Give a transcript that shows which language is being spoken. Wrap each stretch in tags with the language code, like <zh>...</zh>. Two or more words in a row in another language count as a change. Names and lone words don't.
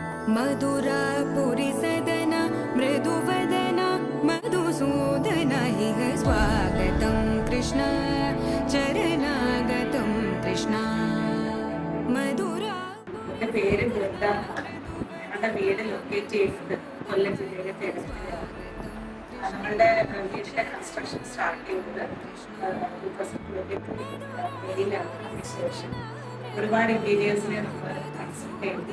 <sa>मधुरापुरिसदन मृदुवदन मधुसूदन इह स्वागतं कृष्ण चरणागतं कृष्ण मधुरा.</sa> <ml>എൻ്റെ പേര് വൃന്ദ. ഞങ്ങളുടെ വീട് ലൊക്കേറ്റ് ചെയ്തത് കൊല്ലം ജില്ലയിലെ തേവസ്ഥയിലാണ്. നമ്മളുടെ വീടിൻ്റെ</ml> <en>construction start</en> <ml>ചെയ്തത് 2023 മെയ്യിലാണ്. അതിനുശേഷം ഒരുപാട് ഇൻറ്റീരിയേഴ്സിനെ നമ്മൾ കൺസൾട്ട് ചെയ്തു.</ml>